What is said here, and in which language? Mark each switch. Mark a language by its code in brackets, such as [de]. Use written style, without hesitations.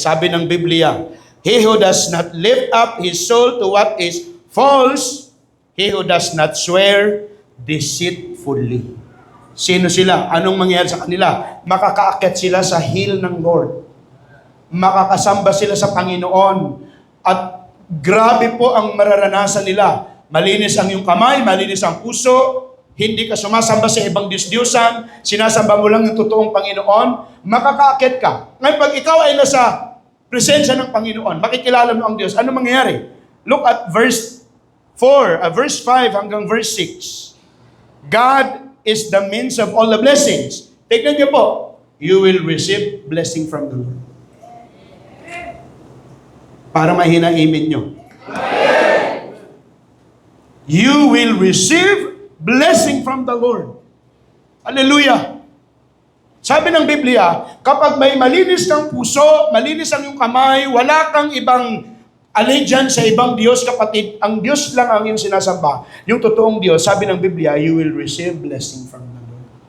[tl] Sabi ng Biblia, [en] he who does not lift up his soul to what is false, he who does not swear deceitfully. [tl] Sino sila? Anong mangyayari sa kanila? Makakaakyat sila sa hill ng Lord. Makakasamba sila sa Panginoon. At grabe po ang mararanasan nila. Malinis ang iyong kamay, malinis ang puso, hindi ka sumasamba sa ibang Diyos-Diyosan, sinasamba mo lang yung totoong Panginoon, makakaakyat ka. Ngayon, pag ikaw ay nasa presensya ng Panginoon, makikilala mo ang Diyos, ano mangyayari? [en] Look at verse 5 hanggang verse 6. God is the means of all the blessings. [tl] Tignan niyo po, [en] you will receive blessing from the Lord. [tl] Para mahina amen nyo. [en] You will receive blessing from the Lord. Hallelujah. [tl] Sabi ng Biblia, kapag may malinis kang puso, malinis ang iyong kamay, wala kang ibang allegiance sa ibang Diyos, kapatid, ang Diyos lang ang iyong sinasamba. Yung totoong Diyos, sabi ng Biblia, [en] you will receive blessing from the Lord.